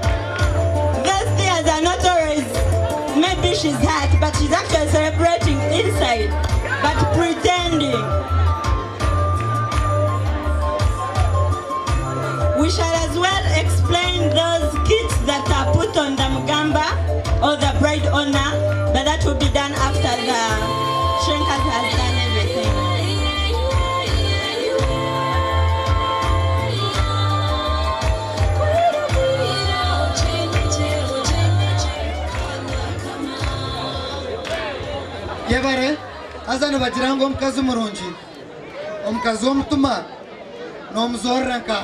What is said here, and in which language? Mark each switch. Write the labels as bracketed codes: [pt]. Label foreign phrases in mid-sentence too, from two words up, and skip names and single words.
[en] Those tears are not always, maybe she's hurt, but she's actually celebrating inside, but pretending. We shall as well explain those kits that are put on the mugamba or the bride honor, but that will be done after the Shenkas has done everything. [nyn] Yebare, azana bajirango omukazi murungi, omukazi w'omutuma n'omuzorranka.